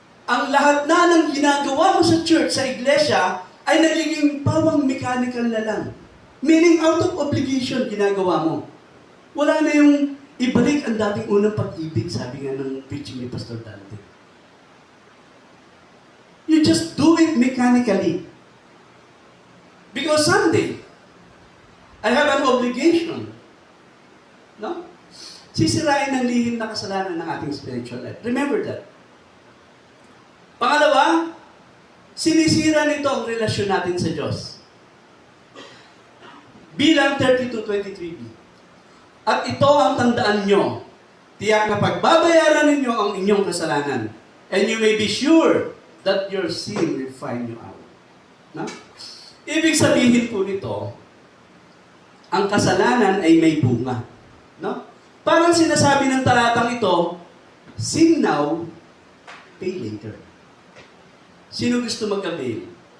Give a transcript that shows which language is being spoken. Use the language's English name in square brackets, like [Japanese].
[Filipino] Ang lahat na ng ginagawa mo sa church, sa iglesia, ay nagiging pawang mechanical na lang. [English] Meaning, out of obligation, [Filipino] ginagawa mo. Wala na yung ibalik ang dating unang pag-ibig, sabi nga ng preaching ni Pastor Dante. [English] You just do it mechanically. Because someday, I have an obligation. [Filipino] No? Sisirain ng lihim na kasalanan ng ating spiritual life. Remember that. Pangalawa, sinisira nito ang relasyon natin sa Diyos. Bilang 32:23b. At ito ang tandaan nyo, tiyak na pagbabayaran ninyo ang inyong kasalanan. [English] And you may be sure that your sin will find you out. [Filipino] No? Ibig sabihin po nito, ang kasalanan ay may bunga. No? Parang sinasabi ng talatang ito, [English] sin now, pay later. [Filipino] Sino gusto mag-avail?